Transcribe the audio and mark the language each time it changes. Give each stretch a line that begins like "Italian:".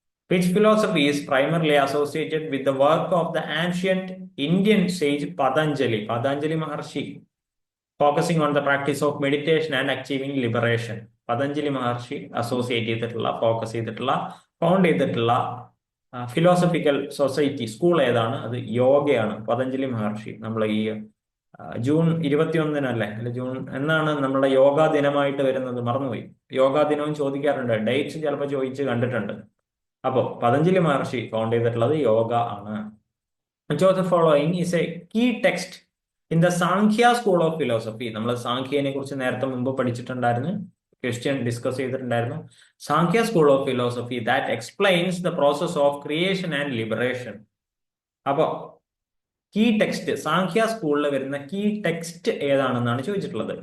English: Which philosophy is primarily associated with the work of the ancient Indian sage Patanjali Maharshi, focusing on the practice of meditation and achieving liberation?
Malayalam: Patanjali Maharshi associate ചെയ്തിട്ടുള്ള, focus ചെയ്തിട്ടുള്ള, found ചെയ്തിട്ടുള്ള philosophical society school ഏതാണ്? അത് യോഗയാണ്. പതഞ്ജലി മഹർഷി. നമ്മൾ ഈ June 21-നല്ലേ, അല്ലെ June എന്നാണ് നമ്മുടെ യോഗാ ദിനമായിട്ട് വരുന്നത്? മറന്നുപോയി. യോഗാ ദിനവും ചോദിക്കാറുണ്ട്, ഡേറ്റ്സ് ചിലപ്പോൾ ചോദിച്ച് കണ്ടിട്ടുണ്ട്. അപ്പോ പതഞ്ജലി മഹർഷി ഫൗണ്ട് ചെയ്തിട്ടുള്ളത് യോഗ ആണ്.
English: Which of the following is a key text in the Sankhya School of Philosophy?
Malayalam: നമ്മൾ സാഖ്യനെ കുറിച്ച് നേരത്തെ മുമ്പ് പഠിച്ചിട്ടുണ്ടായിരുന്നു, ക്വസ്റ്റ്യൻ ഡിസ്കസ് ചെയ്തിട്ടുണ്ടായിരുന്നു.
English: Samkhya school of philosophy that explains the process of creation and liberation.
Malayalam: അപ്പോ കീ ടെക്സ്റ്റ്, സാഖ്യ സ്കൂളിൽ വരുന്ന കീ ടെക്സ്റ്റ് ഏതാണെന്നാണ് ചോദിച്ചിട്ടുള്ളത്.